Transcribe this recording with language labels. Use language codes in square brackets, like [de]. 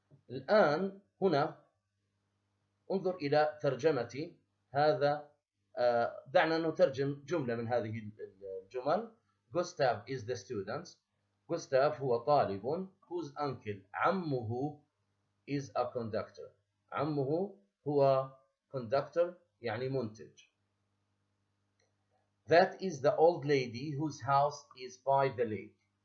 [ar] الآن هنا انظر إلى ترجمة هذا. دعنا نترجم جملة من هذه الجمل. [en] Gustav is the student. Gustav [ar] هو طالب [en] whose uncle [ar] عمه [en] is a conductor. [ar] عمه هو conductor يعني منتج. [en] That is the old lady whose house is by the lake.